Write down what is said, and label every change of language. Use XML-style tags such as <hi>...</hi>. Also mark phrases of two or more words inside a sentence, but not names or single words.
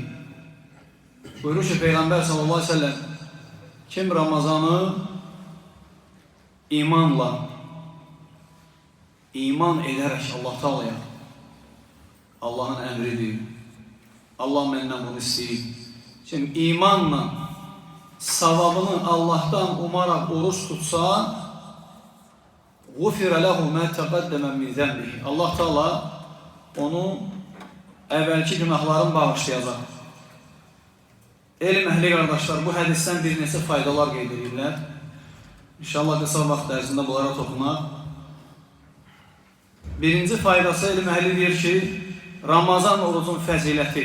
<az>Buyurur ki, Peyğəmbər</az> <ar>صلى الله عليه وسلم</ar> <az>kim Ramazanı imanla, iman edərək Allah Teala'ya, Allah'ın əmridir, Allah məndən bunu istəyir. Şimdi imanla savabını Allah'tan umaraq oruç tutsa,</az> <ar>غُفِرَ لَهُ مَا تَقَدَّمَ مِنْ ذَنْبِهِ.</ar> <az>Allah Teala onu əvvəlki günahların bağışlayacaq. Elm əhli qardaşlar, bu hədisdən bir neçə faydalar qeyd edirlər. İnşallah qısa vaxt ərzində bunlara toxunaq. Birinci faydası elm əhli deyir ki, Ramazan orucun fəziləti.</az>